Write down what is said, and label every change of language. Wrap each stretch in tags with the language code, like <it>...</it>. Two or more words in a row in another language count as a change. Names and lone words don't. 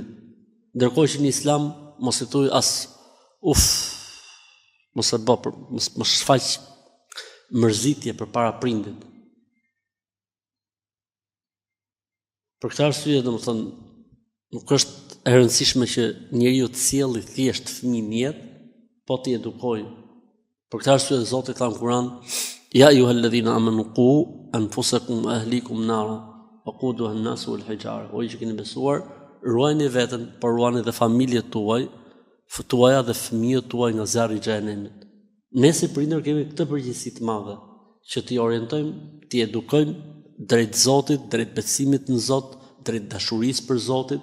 <sq>Ndërkohë që në Islam mos e thuj as mos shfaq mërzitje përpara prindit. Për këtë arsye, domethënë, nuk është e rëndësishme që njeriu të sjellë thjesht fëmijën në jetë, po t'i edukojë. Për këtë arsye Zoti tha në Kur'an:</sq> <ar>"يا أيها الذين آمنوا قوا أنفسكم وأهليكم نارا وقودها الناس والحجارة."</ar> <sq>O ju që keni besuar, ruajini veten, por ruajini dhe familjet tuaja dhe fëmijët tuaj nga zjarri i xhenemit. Ne si prindër kemi këtë përgjegjësi të madhe, që t'i orientojmë, t'i edukojmë drejt Zotit, drejt besimit në Zot, drejt dashurisë për Zotin.</sq>